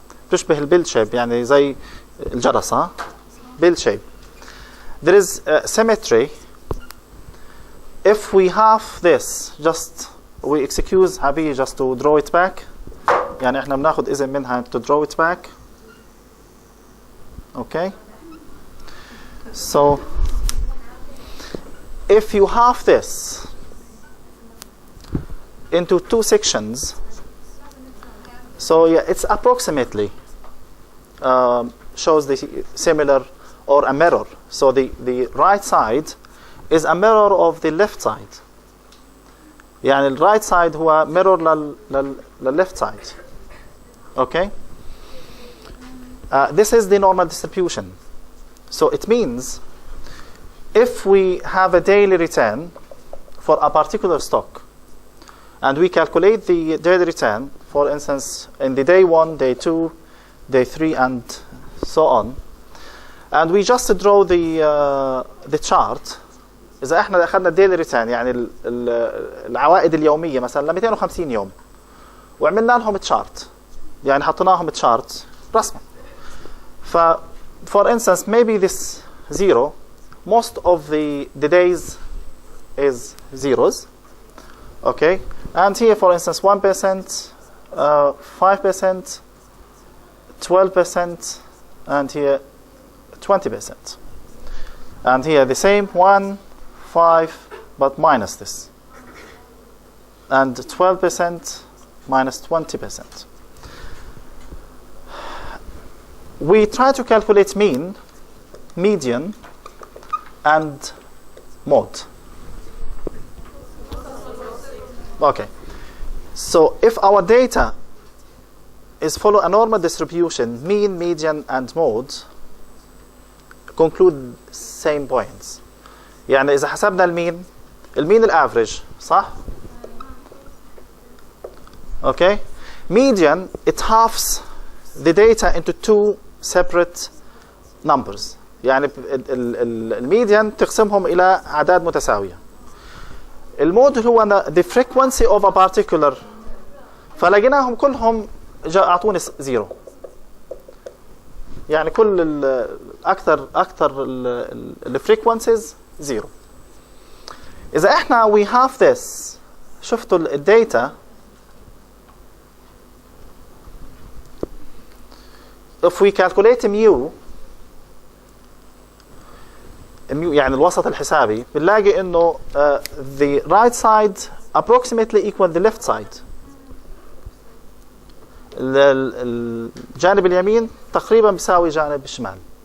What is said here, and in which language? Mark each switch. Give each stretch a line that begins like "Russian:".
Arabic: تشبه البيل
English: shape
Arabic: يعني زي الجرس
English: bill shape. There is symmetry if we half this, just we excuse حبيبي just to draw it back.
Arabic: يعني احنا بناخد إذن منها
English: to draw it back. Okay. So if you half this into two sections, so yeah, it's approximately shows the similar or a mirror. So the right side is a mirror of the left side. يعني the right side هو mirror لل left side. Okay. This is the normal distribution. So it means if we have a daily return for a particular stock and we calculate the daily return, for instance, in the day 1, day 2, day 3, and so on, and we just draw the chart.
Arabic: إذا إحنا أخذنا daily return يعني العوائد اليومية مثلا ل 250 يوم وعملنا لهم chart، يعني حطيناهم chart رسما.
English: For instance, maybe this 0, most of the days is zeros. Okay, and here, for instance, 1%, 5%, 12%, and here 20%. And here the same 1, 5, but minus this. And 12% minus 20%. We try to calculate mean, median, and mode. Okay. So if our data is follow a normal distribution, mean, median, and mode conclude same points.
Arabic: يعني إذا حسبنا المين الافريج صح؟ Okay.
English: Median, it halves the data into two separate numbers.
Arabic: يعني الميديان تقسمهم إلى أعداد متساوية. المود هو
English: the frequency of a particular،
Arabic: فلقيناهم كلهم أعطوني 0. يعني كل أكثر ال frequencies 0. إذا إحنا
English: we have this،
Arabic: شفتوا الداتا،
English: if we calculate mu
Arabic: يعني الوسط الحسابي، بنلاقي انه
English: the right side approximately equal the left side.
Arabic: الجانب اليمين تقريبا بيساوي جانب الشمال.